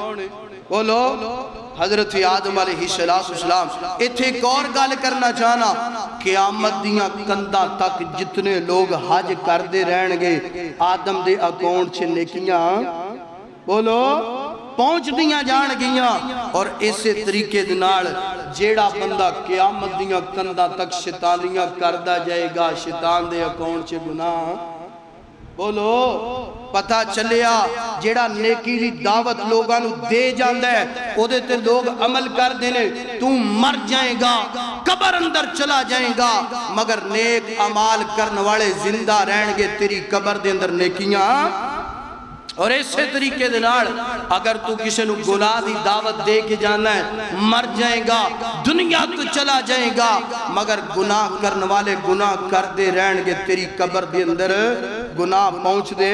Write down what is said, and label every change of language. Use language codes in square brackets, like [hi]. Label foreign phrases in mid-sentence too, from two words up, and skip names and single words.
[pa] بولو حضرت آدم [ar] علیہ السلام۔ [pa] ایتھے ایک اور گل کرنا چاہنا، قیامت دیاں کندہ تک جتنے لوگ حج کر دے رہن گے آدم دے اکاؤنٹ چھے نیکیاں بولو پہنچ دیاں جان گیاں، اور اسے طریقے دنال جیڑا بندہ قیامت دیاں کندہ تک شیطانیاں کردہ جائے گا، شیطان دے اکاؤنٹ چھے گناہ بولو پتہ چلیا۔ جیڑا نیکی دی دعوت لوگاں نو دے جاندہ ہے او دے تے لوگ عمل کر دینے، تو مر جائیں گا، قبر اندر چلا جائیں گا، مگر نیک عمال کرن والے زندہ رہن گے تیری قبر دے اندر نیکیاں۔ اور ایسے طریقے دنار اگر تو کسی نو گناہ دی دعوت دے کے جانا ہے مر جائیں گا، دنیا تو چلا جائیں گا، مگر گناہ کرن والے گناہ کر دے رہن گے تیری قبر دے اندر گناہ پہنچ دے۔